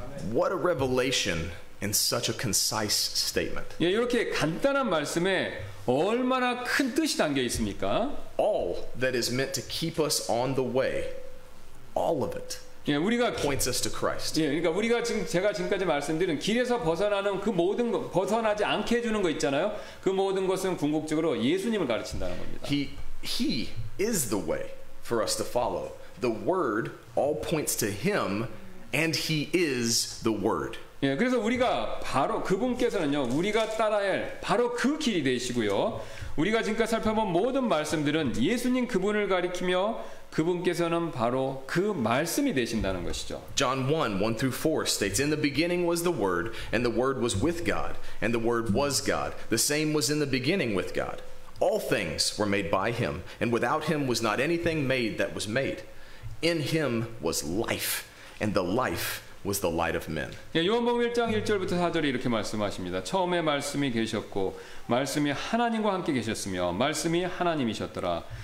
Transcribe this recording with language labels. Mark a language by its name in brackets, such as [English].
[English] What a revelation in such a concise statement. [Korean] 예, 이렇게 간단한 말씀에 얼마나 큰 뜻이 담겨 있습니까? [English] All that is meant to keep us on the way, all of it, [Korean] 예, 우리가 [English] points us to Christ. [Korean] 예, 그러니까 우리가 제가 지금까지 말씀드린 길에서 벗어나는 그 모든 것, 벗어나지 않게 해주는 거 있잖아요. 그 모든 것은 궁극적으로 예수님을 가르친다는 겁니다. [English] He is the way for us to follow. The Word all points to Him, and He is the Word. [Korean] 예, 그래서 우리가 바로 그분께서는요, 우리가 따라야 할 바로 그 길이 되시고요. 우리가 지금까지 살펴본 모든 말씀들은 예수님 그분을 가리키며 그분께서는 바로 그 말씀이 되신다는 것이죠. [English] John 1:1-4 states, In the beginning was the Word, and the Word was with God, and the Word was God. The same was in the beginning with God. All things were made by Him, and without Him was not anything made that was made. In Him was life, and the life was the light of men. [Korean] 예, 요한복음 1장 1절부터 4절에 이렇게 말씀하십니다. 처음에 말씀이 계셨고 말씀이 하나님과 함께 계셨으며 말씀이 하나님이셨더라.